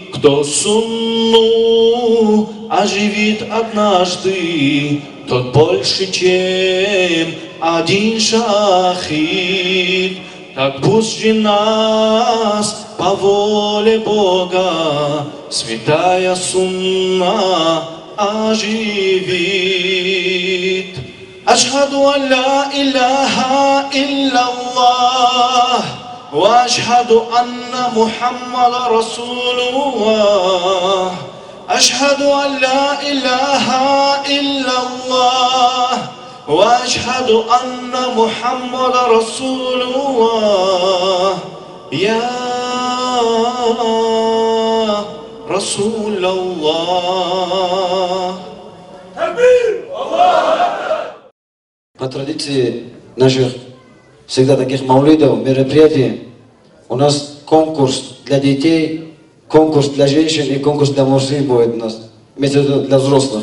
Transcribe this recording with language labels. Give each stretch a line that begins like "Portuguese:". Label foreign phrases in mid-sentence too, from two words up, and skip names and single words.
Russian: Кто сунну оживит однажды, тот больше, чем один шахид. Так пусть же нас по воле Бога святая сунна оживит.
Arabic: أشهد أن لا إله إلا الله وأشهد أن محمدا رسول الله. أشهد أن لا إله إلا الله وأشهد أن محمدا رسول الله. يا رسول الله.
Russian: По традиции наших всегда таких маулидов, мероприятий, у нас конкурс для детей, конкурс для женщин и конкурс для мужчин будет у нас, имеется в виду для взрослых.